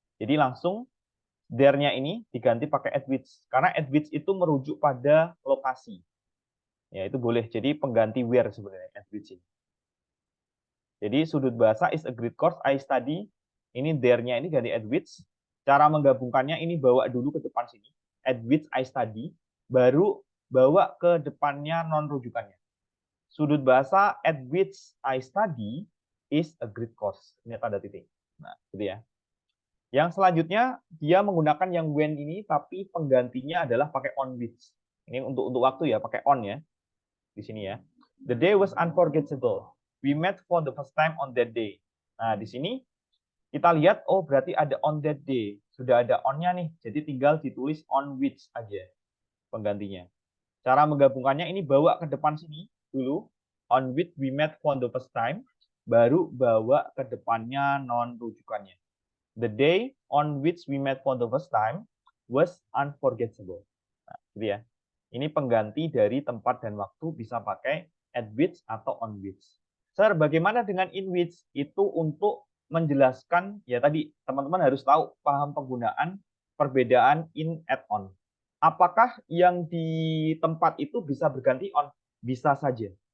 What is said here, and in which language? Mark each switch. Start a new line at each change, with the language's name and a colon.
Indonesian: Jadi langsung there-nya ini diganti pakai at which, karena at which itu merujuk pada lokasi. Ya, itu boleh jadi pengganti where sebenarnya at which ini. Jadi sudut bahasa
English: is a great course I study.
Indonesian: Ini there-nya ini ganti at which. Cara menggabungkannya ini bawa dulu ke depan sini.
English: At which I study,
Indonesian: baru bawa ke depannya non rujukannya.
English: Sudut bahasa at which I study is a great course.
Indonesian: Ini tanda titik. Nah, gitu ya. Yang selanjutnya dia menggunakan yang when ini, tapi penggantinya adalah pakai on which. Ini untuk waktu ya, pakai on ya di sini ya.
English: The day was unforgettable. We met for the first time on that day.
Indonesian: Nah di sini kita lihat, oh berarti ada
English: on that day,
Indonesian: sudah ada on-nya nih. Jadi tinggal ditulis on which aja penggantinya. Cara menggabungkannya ini bawa ke depan sini dulu,
English: on which we met for the first time,
Indonesian: baru bawa ke depannya non rujukannya.
English: The day on which we met for the first time was unforgettable.
Indonesian: Nah, gitu ya. Ini pengganti dari tempat dan waktu, bisa pakai at which atau on which. Sir, bagaimana dengan in which? Itu untuk menjelaskan, ya tadi teman-teman harus tahu, paham penggunaan perbedaan in, at, on. Apakah yang di tempat itu bisa berganti on? Bisa saja.